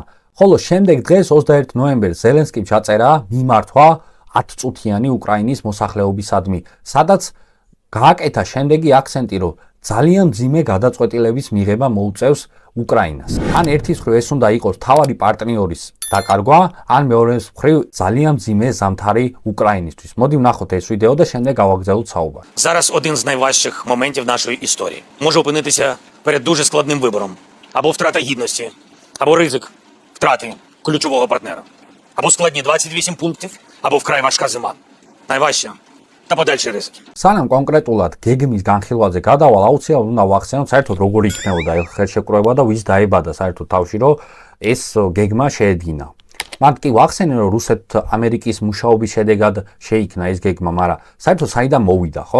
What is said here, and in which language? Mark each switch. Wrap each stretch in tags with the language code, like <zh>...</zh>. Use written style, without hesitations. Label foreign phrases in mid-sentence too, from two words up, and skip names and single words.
<ka>ხოლო შემდეგ დღეს 21 ნოემბერს ზელენსკიმ ჩაწერა მიმართვა 10 წუთიანი უკრაინის მოსახლეობისადმი, სადაც გააკეთა შემდეგი აქცენტი, რომ ძალიან მძიმე გადაწყვეტილების მიღება მოუწევს უკრაინას. ან ერთის მხრივ ეს უნდა იყოს თავარი პარტნიორის დაკარგვა, ან მეორეს მხრივ ძალიან мძიმე ზამთარი უკრაინისთვის. Მოდი ვნახოთ ეს ვიდეო და შემდეგ გავაგრძელოთ საუბар.</ka> <uk>Зараз один з найважчих моментів нашої історії. Може опинитися перед дуже складним вибором. Або втрата гідності, або ризик втрати ключового партнера. Або складні 28 пунктів, або вкрай важка зима. Найважче და подальші ризики.</uk> <ka>სანამ კონკრეტულად გეგმის განხილვაზე გადავალ, აუცილებლად უნდა ვახსენოთ საერთოდ როგორი იქნებოდა ხელშეკრულება და ვის დაებადა საერთოდ თავში, რომ ეს გეგმა შეედგინა. მათ კი ვახსენე, რომ რუსეთ-ამერიკის მუშაობის შედეგად შეიქმნა ეს გეგმა, მაგრამ საერთოდ საიდან მოვიდა, ხო?</ka>